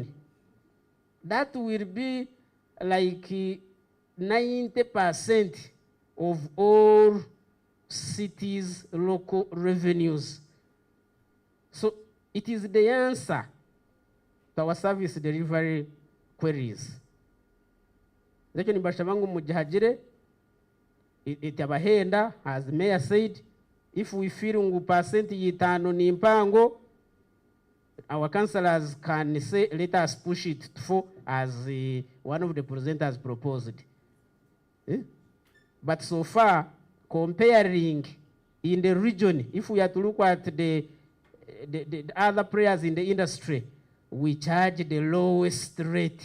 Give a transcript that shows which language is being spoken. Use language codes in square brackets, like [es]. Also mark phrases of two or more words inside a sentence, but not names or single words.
[en] That will be like 90% of all cities' local revenues. So it is the answer to our service delivery queries. [nyn] Lecho nibasha bangu mujahajire itabahenda, [en] as Mayor said, if we feel [nyn] ngu percent yitano ni mpango, [en] our councillors can say, let us push it for, as one of the presenters proposed. But so far, comparing in the region, if we are to look at the other players in the industry, we charge the lowest rate.